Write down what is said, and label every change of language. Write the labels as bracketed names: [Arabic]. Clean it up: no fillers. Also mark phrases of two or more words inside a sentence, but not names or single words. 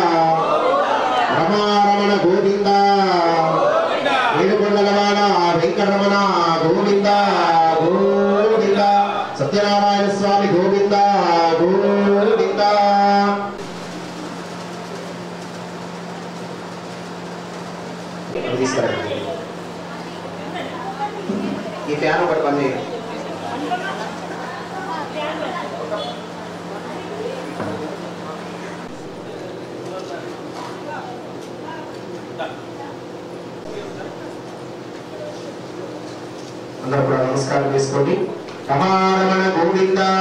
[Telugu] రమారమణ గోవిందా వేణుగొండలవాడ వెంకటరమణ గోవిందా గోవిందా సత్యనారాయణ స్వామి గోవిందా గోవిందా [Hindi] ये फ्यान [Telugu] ఒకటి బంద్ చేయండి అందరూ కూడా నమస్కారం చేసుకోండి రమారమణ గోవింద